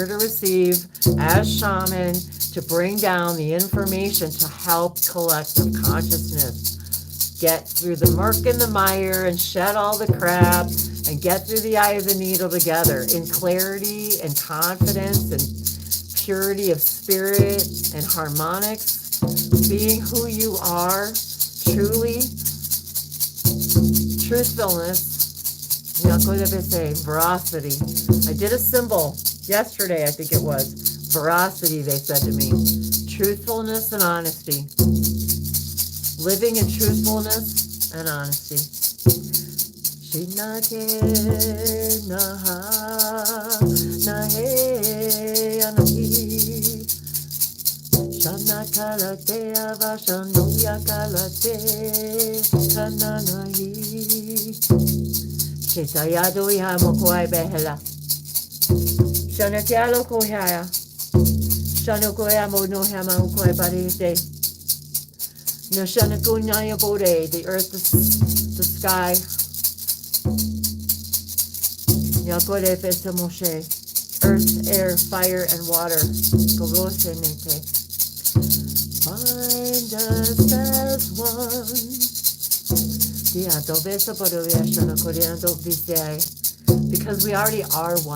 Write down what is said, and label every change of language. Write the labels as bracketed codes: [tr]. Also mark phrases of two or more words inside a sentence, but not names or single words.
[en] to receive as shaman, to bring down the information to help collective consciousness get through the murk and the mire and shed all the crap and get through the eye of the needle together in clarity and confidence and purity of spirit and harmonics, being who you are truly, truthfulness, veracity. I did a symbol yesterday, I think it was. Veracity, they said to me. Truthfulness and honesty. Living in truthfulness and honesty. Shinake naha nahe anahi. Shana kalate avashanoya kalate kananahi. Chetayado yamokwai behela. Shana kialo kohaya. Shana koyamo no hama ukwai barite. No shana kunyaya bode. The earth, the sky. Yakore fesa moshe. Earth, air, fire, and water. Gorose nete. Find us as one. Because we already are one.